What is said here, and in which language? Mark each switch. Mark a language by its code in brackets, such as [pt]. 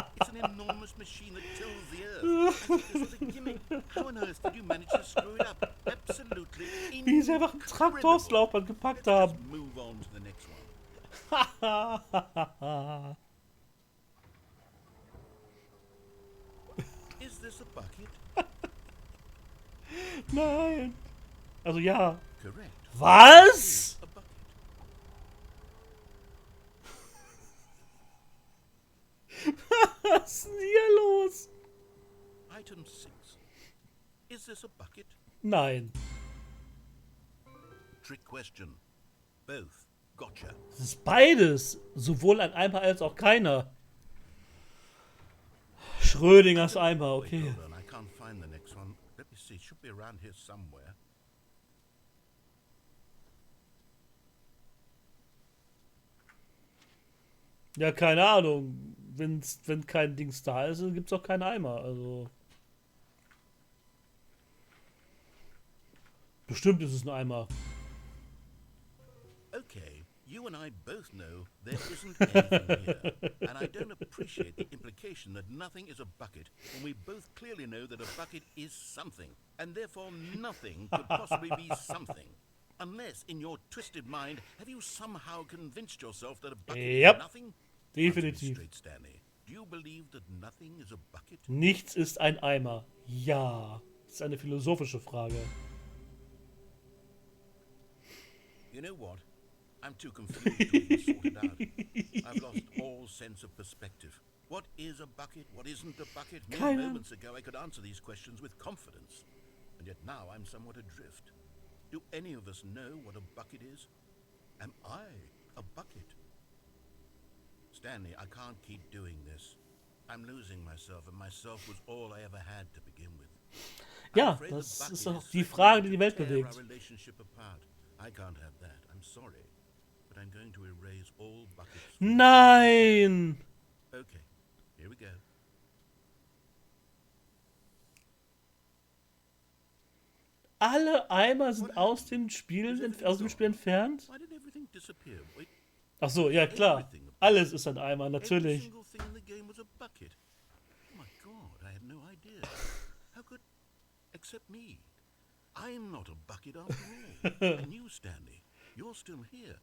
[en] It's an enormous machine that tills the earth. I thought this was a gimmick. How on earth did you manage to screw it up? Absolutely [de] Wie sie einfach einen Traktor aufs Laufband gepackt haben. [en] Let's move on to the next one. Is this a bucket? [de] Nein. Also ja. [en] Correct. [de] Was? [en] A bucket. [de] Was ist denn hier los? [en] Item 6. Is this a bucket? [de] Nein. [en] Trick question. Both. Gotcha. [de] Das ist beides. Sowohl ein Eimer als auch keiner. Schrödingers Eimer, [en] Wait, okay. hold on. I can't find the next one. Let me see. It should be around here somewhere. [de] Ja, keine Ahnung. Wenn kein Dings da ist, dann gibt's auch keinen Eimer. Also. Bestimmt ist es ein Eimer. [en] Okay, you and I both know there isn't anything here. And I don't appreciate the implication that nothing is a bucket when we both clearly know that a bucket is something. And therefore nothing could possibly be something. Unless, in your twisted mind, have you somehow convinced yourself that a bucket Yep. is nothing? [de] Definitiv. [en] Straight, Stanley. Do you believe that nothing is a bucket? [de] Nichts ist ein Eimer. Ja. Das ist eine philosophische Frage. [en] You know what? I'm too confused to even sort it out. I've lost all sense of perspective. What is a bucket? What isn't a bucket? Mere moments ago I could answer these questions with confidence. And yet now I'm somewhat adrift. Do any of us know what a bucket is? Am I a bucket? Stanley, I can't keep doing this. I'm losing myself, and myself was all I ever had to begin with. [de] Ja, das ist auch die Frage, die die Welt bewegt. [en] I can't have that. I'm sorry. But I'm going to erase all buckets. [de] Nein! [en] Okay, here we go. [de] Alle Eimer sind aus dem Spiel entfernt? [en] Why did everything disappear? Wait, [de] Ach so, ja klar. Alles ist ein Eimer, [en] every [de] natürlich. [en] single thing in the game was a bucket. Oh my God, I had no idea. How could, except me? I'm not a bucket after all. And you, Stanley, you're still here.